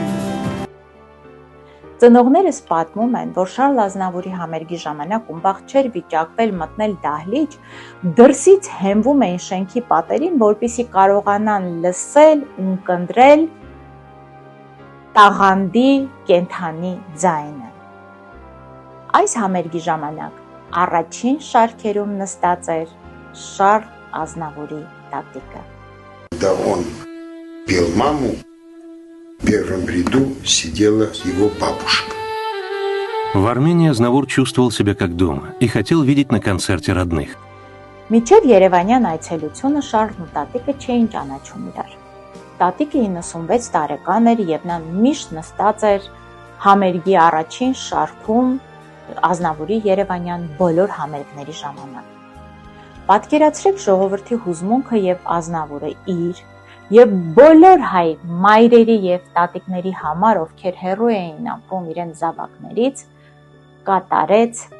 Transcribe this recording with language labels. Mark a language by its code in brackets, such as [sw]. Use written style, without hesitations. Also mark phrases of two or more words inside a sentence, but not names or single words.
[hy] Ծնողներս պատմում են, որ Շառլ Ազնավուրի համերգի ժամանակ ումբաղ չէր վիճակվել մտնել դահլիճ, դրսից հենվում էին շենքի պատերին, որպեսզի կարողանան լսել, ունկնդրել տաղանդի կենդանի ձայնը։ Այս համերգի ժամանակ առաջին շարքերում նստած էր Շառլ Ազնավուրի տատիկը։ [ru] Когда он пел маму, в первом ряду сидела его бабушка. В Армении Азнавур чувствовал себя как дома и хотел видеть на концерте родных. [hy] Մինչև Երևանյան այցելությունը Շառլն ու տատիկը չէին ճանաչում իրար։ Տատիկը 96 տարեկան էր և նա միշտ նստած էր համերգի առաջին շարքում Ազնավուրի երևանյան բոլոր համերգների ժամանակ։ Պատկերացրեք ժողովրդի հուզմունքը և Ազնավուրը իր և բոլոր հայ մայրերի և տատիկների համար, ովքեր հեռու էին ապրում իրենց զավակներից, կատարեց